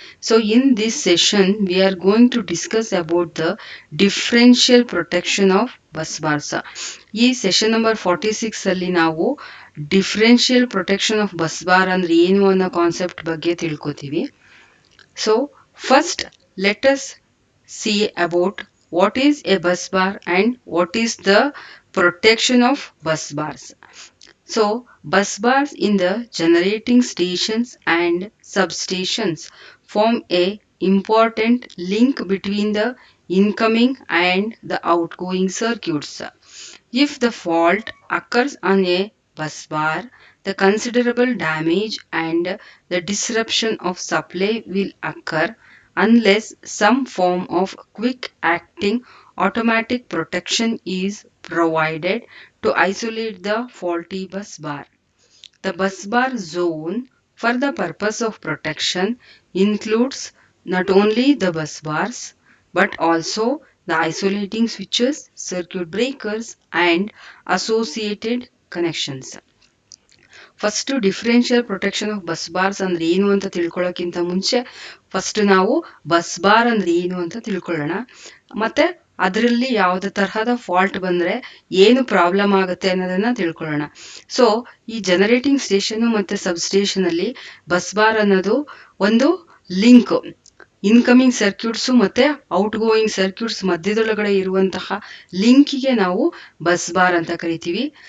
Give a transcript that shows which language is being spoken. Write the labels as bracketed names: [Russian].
[English] So in this session we are going to discuss about the differential protection of bus bars. [Kannada] ಈ session number 46 ಅಲ್ಲಿ ನಾವು differential protection of bus bar ಅಂದ್ರೆ ಏನು ಅನ್ನೋ concept ಬಗ್ಗೆ ತಿಳ್ಕೊತೀವಿ. [English] So first let us see about what is a bus bar and what is the protection of bus bars. So, bus bars in the generating stations and substations form a important link between the incoming and the outgoing circuits. If the fault occurs on a bus bar, the considerable damage and the disruption of supply will occur unless some form of quick acting automatic protection is provided to isolate the faulty bus bar. The bus bar zone for the purpose of protection includes not only the bus bars but also the isolating switches, circuit breakers and associated connections. [Kannada] First differential protection of bus bars ಅಂದ್ರೆ ಏನು ಅಂತ ತಿಳ್ಕೊಳ್ಳೋಕ್ಕಿಂತ ಮುಂಚೆ first ನಾವು bus bar ಅಂದ್ರೆ ಏನು ಅಂತ ತಿಳ್ಕೊಳ್ಳೋಣ. ಮತ್ತೆ ಅದರಲ್ಲಿ ಯಾವುದೇ ತರಹದ ಫಾಲ್ಟ್ ಬಂದ್ರೆ ಏನು ಪ್ರಾಬ್ಲಮ್ ಆಗುತ್ತೆ ಅನ್ನೋದನ್ನ ತಿಳ್ಕೊಳ್ಳೋಣ. ಸೊ ಈ ಜನರೇಟಿಂಗ್ ಸ್ಟೇಷನ್ ಮತ್ತೆ ಸಬ್ ಸ್ಟೇಷನ್ ಅಲ್ಲಿ ಬಸ್ ಬಾರ್ ಅನ್ನೋದು ಒಂದು ಲಿಂಕ್, ಇನ್ಕಮಿಂಗ್ ಸರ್ಕ್ಯೂಟ್ಸ್ ಮತ್ತೆ ಔಟ್ ಗೋಯಿಂಗ್ ಸರ್ಕ್ಯೂಟ್ಸ್ ಮಧ್ಯದೊಳಗಡೆ ಇರುವಂತಹ ಲಿಂಕಿಗೆ ನಾವು ಬಸ್ ಬಾರ್ ಅಂತ ಕರಿತೀವಿ.